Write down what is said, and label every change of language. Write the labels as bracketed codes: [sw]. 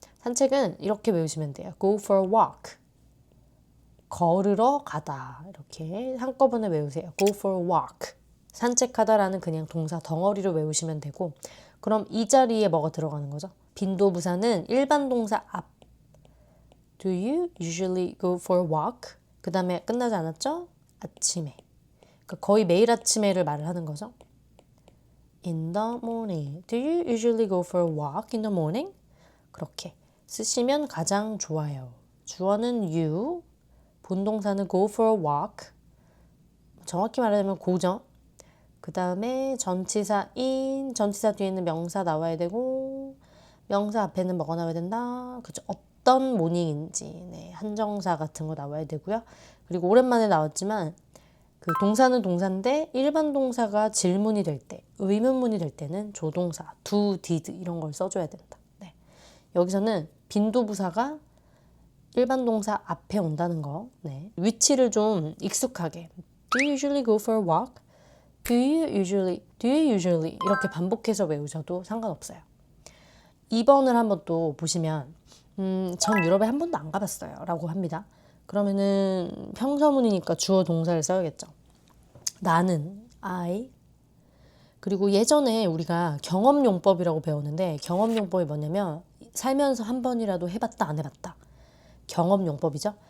[ko] 산책은 이렇게 외우시면 돼요. [en] go for a walk. [ko] 걸으러 가다. 이렇게 한꺼번에 외우세요. [en] go for a walk. [ko] 산책하다라는 그냥 동사 덩어리로 외우시면 되고, 그럼 이 자리에 뭐가 들어가는 거죠? 빈도부사는 일반 동사 앞. [en] Do you usually go for a walk? [ko] 그 다음에 끝나지 않았죠? 아침에. 그러니까 거의 매일 아침에를 말을 하는 거죠. [en] In the morning. Do you usually go for a walk in the morning? [ko] 그렇게 쓰시면 가장 좋아요. 주어는 you, 본동사는 go for a walk. 정확히 말하자면 go죠. 그 다음에 전치사 in, 전치사 뒤에는 명사 나와야 되고, 명사 앞에는 뭐가 나와야 된다? 그죠? 어떤 모닝인지, 네, 한정사 같은 거 나와야 되고요. 그리고 오랜만에 나왔지만 그 동사는 동사인데 일반 동사가 질문이 될 때, 의문문이 될 때는 조동사, do, did 이런 걸 써줘야 된다. 네. 여기서는 빈도부사가 일반 동사 앞에 온다는 거, 네. 위치를 좀 익숙하게 [en] Do you usually go for a walk? Do you usually [ko] 이렇게 반복해서 외우셔도 상관없어요. 2번을 한번 또 보시면 전 유럽에 한 번도 안 가봤어요 라고 합니다. 그러면은 평서문이니까 주어 동사를 써야겠죠. 나는, I. 그리고 예전에 우리가 경험용법이라고 배웠는데 경험용법이 뭐냐면 살면서 한 번이라도 해봤다 안 해봤다. 경험용법이죠.